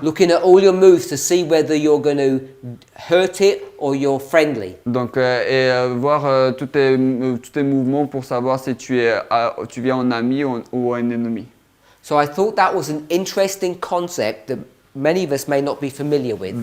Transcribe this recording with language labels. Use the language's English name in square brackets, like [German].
[English] looking at all your moves to see whether you're going to hurt it or you're friendly. [French] Donc, voir tous tes mouvements pour savoir si tu viens en ami ou en ennemi. [English] So I thought that was an interesting concept that many of us may not be familiar with.